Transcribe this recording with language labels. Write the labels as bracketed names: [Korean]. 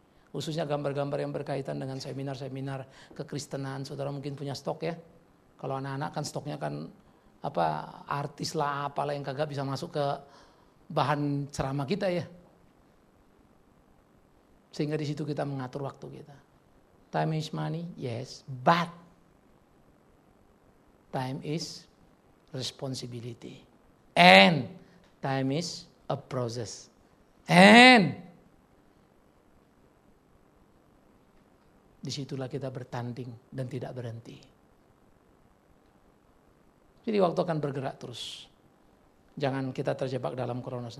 [Indonesian] Khususnya gambar-gambar yang berkaitan dengan seminar-seminar kekristenan. Saudara mungkin punya stok ya. Kalau anak-anak kan stoknya kan apa artis lah apalah yang kagak bisa masuk ke bahan ceramah kita ya. Sehingga di situ kita mengatur waktu kita. [English] Time is money, yes, but time is responsibility. And time is a process. [Indonesian] And disitulah kita bertanding dan tidak berhenti. Jadi waktu akan bergerak terus. Jangan kita terjebak dalam kronos.